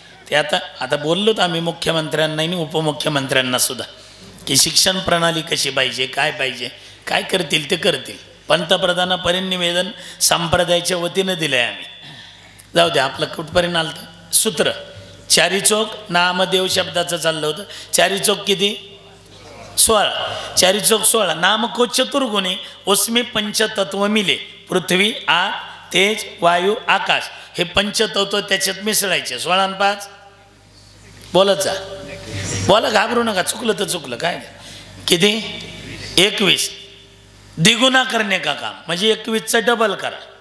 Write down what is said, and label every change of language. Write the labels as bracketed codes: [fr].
[mr] ते आता बोललोत आम्ही मुख्यमंत्र्यांना आणि उपमुख्यमंत्र्यांना सुद्धा, की शिक्षण प्रणाली कशी पाहिजे, काय पाहिजे, काय करतील ते करतील. पंतप्रधानापर्यंत निवेदन संप्रदायाच्या वतीनं दिलं आहे आम्ही. जाऊ द्या, आपलं कुठपर्यंत आलं तर सूत्र. चारी चौक नामदेव शब्दाचं चाललं होतं. चारी चौक किती, 16. चारी चौक 16. [hi] नाम को चतुर्गुणे उसमें पंचतत्व मिले. [mr] पृथ्वी, आग, तेज, वायू, आकाश, हे पंचतत्व त्याच्यात मिसळायचे. 16 आणि 5 बोलत जा. बोला, घाबरू नका. चुकलं तर चुकलं, काय किती. 21. [hi] द्विगुणा करणे का काम, [mr] म्हणजे 21चं डबल करा.